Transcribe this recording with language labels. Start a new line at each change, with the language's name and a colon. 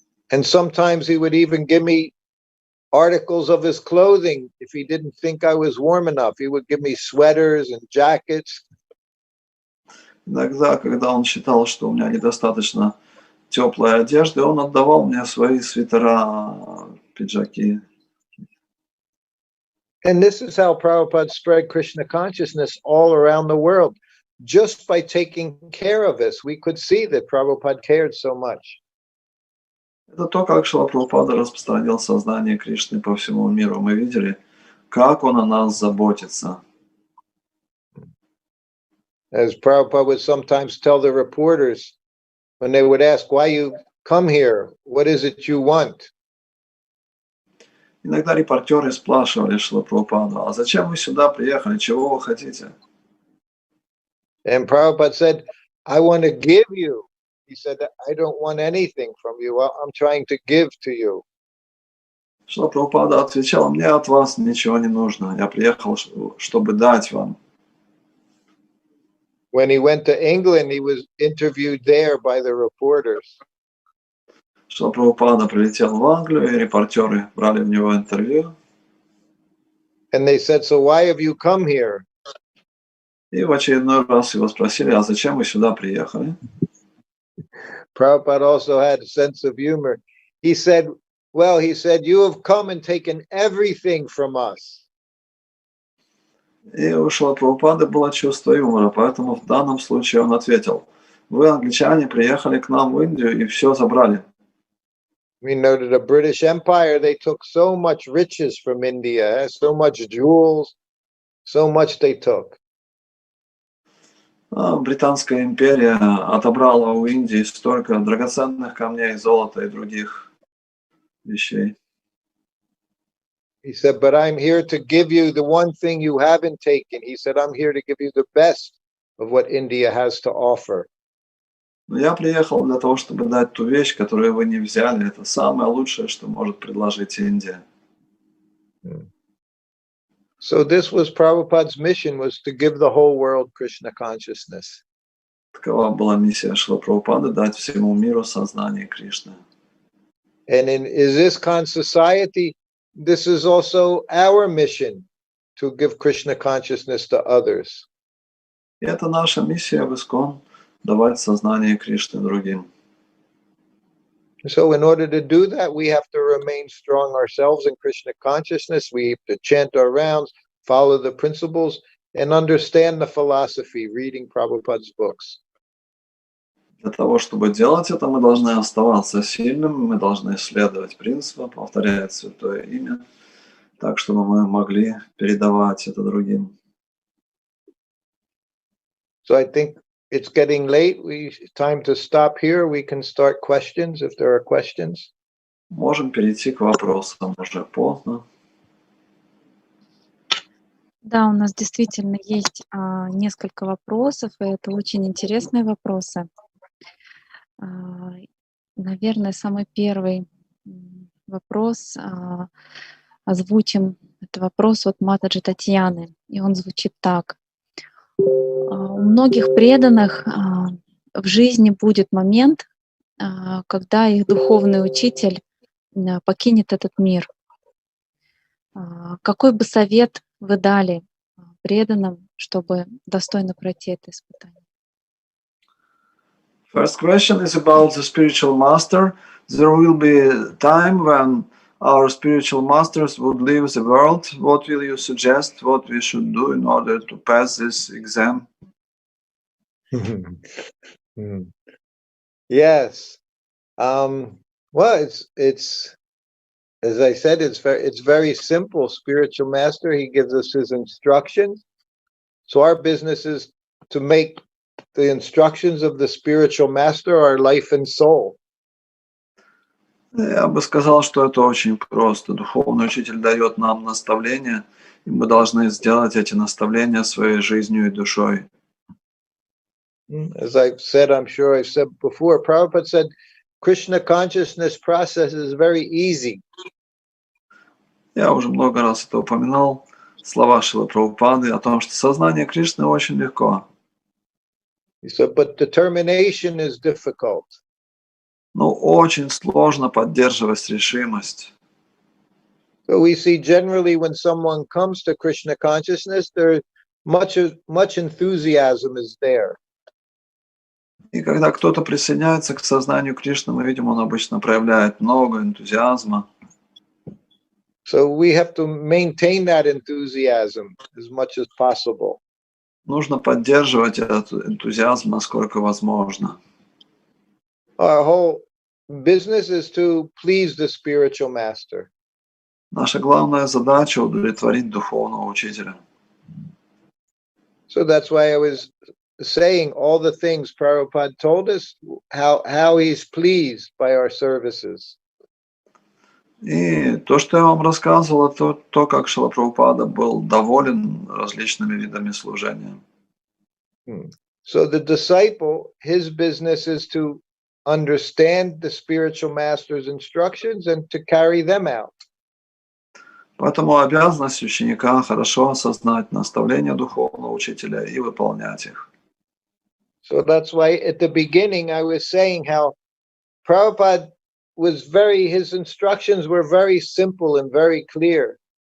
English: And sometimes he would even give me articles of his clothing if he didn't think I was warm enough. He would give me sweaters and jackets.
Russian: Иногда, когда он считал, что у меня недостаточно теплой одежды, он отдавал мне свои свитера, пиджаки.
English: And this is how Prabhupada spread Krishna consciousness all around the world. Just by taking care of us, we could see that Prabhupada cared so much.
Russian: Это то, как Шрила Прабхупада распространил сознание Кришны по всему миру. Мы видели, как он о нас заботится.
English: As Prabhupada would sometimes tell the reporters when they would ask, why you come here? What is it you want?
Russian: Иногда репортеры спрашивали Шрилу Прабхупаду, а зачем вы сюда приехали, чего вы хотите?
English: And Prabhupada said, I want to give you He said, I don't want anything from you. I'm trying to give to you.
Russian: Шрила Прабхупада отвечал: мне от вас ничего не нужно. Я приехал, чтобы дать вам.
English: When he went to England, he was interviewed there by the reporters.
Russian: Шрила Прабхупада прилетел в Англию, и репортеры брали у него интервью.
English: And they said, so why have you come here?
Russian: И в очередной раз его спросили: а зачем вы сюда приехали?
English: Prabhupada also had a sense of humor. He said, you have come and taken everything from us.
Russian: И у Шрилы Прабхупады было чувство юмора, поэтому в данном случае он ответил: вы, англичане, приехали к нам в Индию и все забрали.
English: We know that the British Empire, they took so much riches from India, so much jewels, so much they took.
Russian: Британская империя отобрала у Индии столько драгоценных камней, золота и других вещей.
English: He said, but I'm here to give you the one thing you haven't taken. He said, I'm here to give you the best of what India has to offer.
Russian: Но я приехал для того, чтобы дать ту вещь, которую вы не взяли. Это самое лучшее, что может предложить Индия.
English: So this was Prabhupada's mission, was to give the whole world Krishna consciousness.
Russian: Такова была миссия Шрилы Прабхупады — дать всему миру сознание Кришны.
English: And in ISKCON society, this is also our mission, to give Krishna consciousness to others.
Russian: И это наша миссия в ИСККОН — давать сознание Кришны другим.
English: So in order to do that, we have to remain strong ourselves in Krishna consciousness. We have to chant our rounds, follow the principles, and understand the philosophy, reading Prabhupada's books.
Russian: Для того, чтобы делать это, мы должны оставаться сильными, мы должны следовать принципам, повторять святое имя, так, чтобы мы могли передавать это другим.
English: So I think it's getting late. Time to stop here. We can start questions if there are questions.
Russian: Можем перейти к вопросам, уже поздно. Да, у нас действительно есть несколько вопросов, и это очень интересные вопросы. Наверное, самый первый вопрос озвучим. Это вопрос от Матаджи Татьяны, и он звучит так. У многих преданных в жизни будет момент, когда их духовный учитель покинет этот мир. Какой бы совет вы дали преданным, чтобы достойно пройти это испытание?
English: First question is about the spiritual master. There will be a time when our spiritual masters would leave the world. What will you suggest? What we should do in order to pass this exam? Yes. Well, it's as I said, it's very simple. Spiritual master, he gives us his instructions. So our business is to make the instructions of the spiritual master our life and soul.
Russian: Я бы сказал, что это очень просто. Духовный учитель дает нам наставления, и мы должны сделать эти наставления своей жизнью и душой.
English: As I've said, I'm sure I've said before, Prabhupada said, Krishna consciousness process is very easy.
Russian: Я уже много раз это упоминал, слова Шрилы Прабхупады о том, что сознание Кришны очень легко.
English: He said, but determination is difficult.
Russian: Но очень сложно поддерживать решимость.
English: So we see generally when someone comes to Krishna consciousness, there much enthusiasm is there.
Russian: И когда кто-то присоединяется к сознанию Кришны, мы видим, он обычно проявляет много энтузиазма.
English: So we have to maintain that enthusiasm as much as possible.
Russian: Нужно поддерживать этот энтузиазм, насколько возможно.
English: Our whole business is to please the spiritual master.
Russian: Наша главная задача — удовлетворить духовного учителя.
English: So that's why I was saying all the things Prabhupada told us, how he's pleased by our services.
Russian: И то, что я вам рассказывал, это то, как Шрила Прабхупада был доволен различными видами служения.
English: So the disciple, his business is to understand the spiritual master's instructions and to carry them out.
Russian: Поэтому обязанность ученика хорошо осознать наставления духовного учителя и выполнять их.
English: So that's why at the beginning I was saying how Prabhupada was his instructions were very simple and very clear.